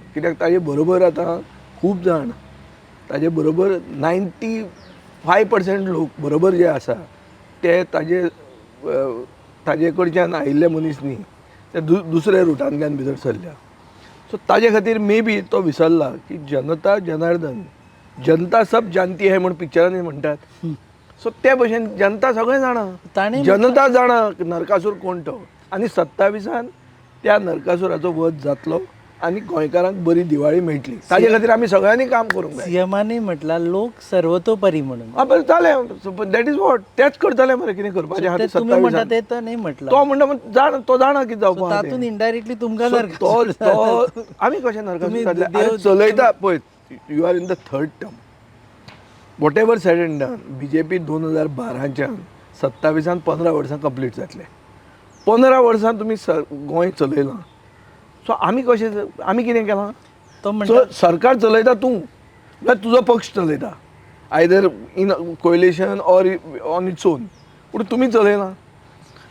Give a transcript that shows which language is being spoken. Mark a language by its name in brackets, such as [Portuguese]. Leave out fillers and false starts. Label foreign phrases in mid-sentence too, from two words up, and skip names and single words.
[Konkani] कित्याक ताजे बरोबर आतां खूब जाण ताजे बरोबर 95% लोक बरोबर जे आसा ते ताजे कडच्यान आयिल्ले मनीस न्ही, ते दुसऱ्या रुटांतल्यान भितर सरल्या. सो ताजे खातीर मे बी तो विसरला की जनता जनार्दन, [Hindi] जनता सब जानती है [Konkani] म्हूण पिक्चरांनी म्हणटात. सो ते भशेन जनता सगळें जाणा, जनता जाणा नरकासूर कोण तो. आनी 27 त्या नरकासुराचो वध जातलो आनी गोंयकारांक बरी दिवाळी मेळटली. ताजे खातीर आमी सगळ्यांनी काम करूंक जाय. सीएमांनी म्हटलां लोक सर्वतोपरी म्हणून. बरें जालें, [English] that is what. [Konkani] तेच करतले मरे कितें करपाचें. तुमी म्हणटा ते तर नाही म्हटलां. तो म्हणटा तो जाणा कितें जावपाक. तातूंत इनडायरेक्टली तुमकां तो आमी कशें नरकासूर चलयता पळय. [English] You are in the third term. Whatever said and done. [Konkani] BJP 2012च्यान 27 15 वर्सां कंप्लीट जातले. 15 वर्सां तुमी गोंय चलयलां. सो आमी कितें केलां. तो म्हणटा सरकार चलयता तूं, ना तुजो पक्ष चलयता, [English] either in coalition or on its own, [Konkani] पूण तुमी चलयना.